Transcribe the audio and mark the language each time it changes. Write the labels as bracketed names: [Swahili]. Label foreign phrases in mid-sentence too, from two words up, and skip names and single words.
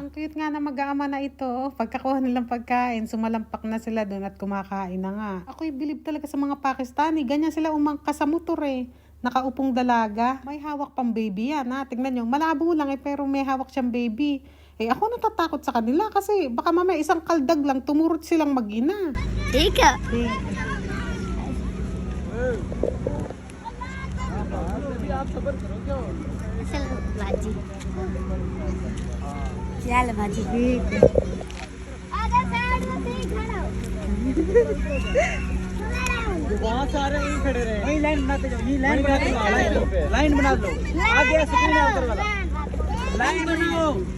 [Filipino] Ang cute nga na mag-aama na ito. Pagkakuha nilang pagkain, sumalampak na sila doon at kumakain na nga. Ako'y bilib talaga sa mga Pakistani. Ganyan sila umangka sa motor Nakaupong dalaga. May hawak pang baby yan Tingnan nyo, malabo lang pero may hawak siyang baby. Ako natatakot sa kanila kasi baka mamaya isang kaldag lang, tumurot silang mag-ina. Ika. [Hindi] भाजी चल भाजी बहुत सारे यही खड़े रहे वही लाइन बनाते जाओ ये लाइन बनाते जाओ लाइन बना दो आगे स्क्रीन है उधर वाला लाइन बनाओ